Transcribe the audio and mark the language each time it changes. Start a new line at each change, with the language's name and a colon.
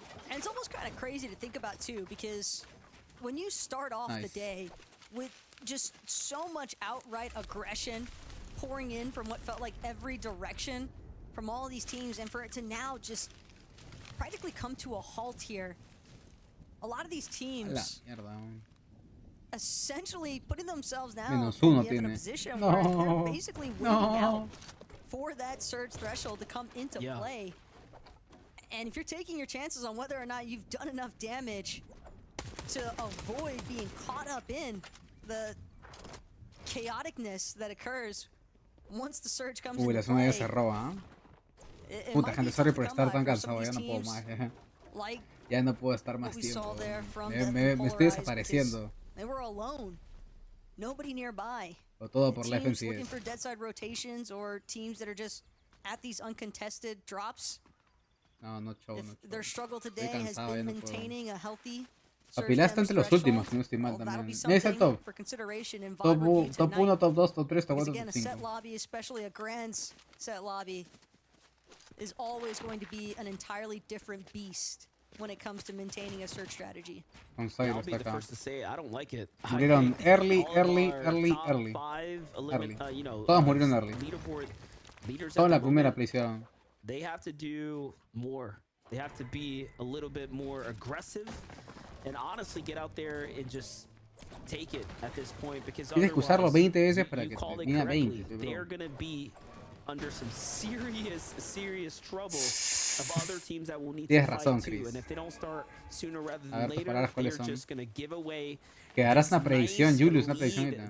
English: And it's almost kind of crazy to think about too, because when you start off the day with just so much outright aggression pouring in from what felt like every direction from all these teams, and for it to now just practically come to a halt here, a lot of these teams essentially putting themselves now in a position where they're basically waiting out for that surge threshold to come into play. And if you're taking your chances on whether or not you've done enough damage to avoid being caught up in the chaoticness that occurs once the surge comes into
Spanish: la zona ya se roba, ¿eh? Puta, gente, sorry por estar tan cansado, ya no puedo más. Ya no puedo estar más tiempo. Me estoy desapareciendo.
English: They were alone. Nobody nearby.
Spanish: O todo por la FNCS. FNCS.
English: Looking for deadside rotations or teams that are just at these uncontested drops. No, show. Their struggle today has been maintaining a healthy.
Spanish: Papilá está entre los últimos, si no estoy mal también. Es el top. Top 1, top 2, top 3, top 4, top 5.
English: Set lobby, especially a grand set lobby, is always going to be an entirely different beast when it comes to maintaining a search strategy.
Spanish: Consairo está acá. Murieron early. Todos murieron early. Toda la primera prisión.
English: They have to do more. They have to be a little bit more aggressive and honestly get out there and just take it at this point, because
Spanish: tienes que usarlo 20 veces para que termine 20.
English: They're going to be under some serious trouble of other teams that will need to fight too. And if they don't start sooner rather than later, they're just going to give away.
Spanish: Quedarás una predicción, Julius, una predicción.